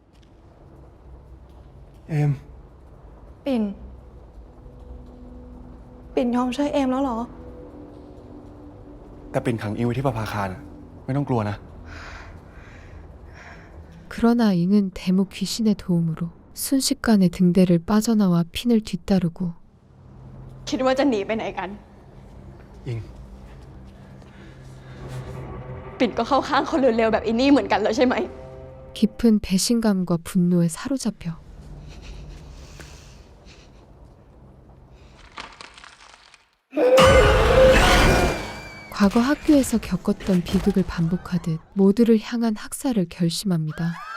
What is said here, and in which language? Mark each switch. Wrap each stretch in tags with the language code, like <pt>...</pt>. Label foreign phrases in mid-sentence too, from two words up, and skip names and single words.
<th>เอม ปิ่น ปิ่นยอมช่วยเอมแล้วเหรอ แต่ปิ่นขังอิงไว้ที่ประภาคารน่ะไม่ต้องกลัวนะ</th> <ko>그러나 잉은 데모 귀신의 도움으로 순식간에 등대를 빠져나와 핀을 뒤따르고</ko> <th>คิดว่าจะหนีไปไหนกัน อิง ปปิ่นก็เข้าข้างคนเร็วๆแบบอินนี่เหมือนกันแล้วใช่ไหม</th> <ko>깊은 배신감과 분노에 사로잡혀 과거 학교에서 겪었던 비극을 반복하듯 모두를 향한 학살을 결심합니다.</ko>